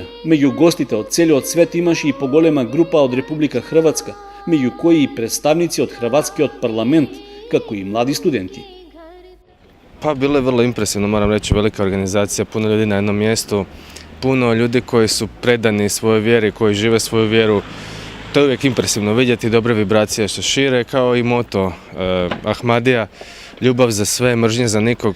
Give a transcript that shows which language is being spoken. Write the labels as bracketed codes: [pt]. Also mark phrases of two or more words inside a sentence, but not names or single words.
[mk] меѓу гостите од целиот свет имаше и поголема група од Република Хрватска, меѓу кои и представници од Хрватскиот парламент, како и млади студенти. [hr] Pa bilo je vrlo impresivno, moram reći, velika organizacija, puno ljudi na jednom mjestu, puno ljudi koji su predani svojoj vjeri, koji žive svoju vjeru To je uvijek impresivno vidjeti, dobre vibracije što šire, kao i moto Ahmadija, ljubav za sve, mržnje za nikog.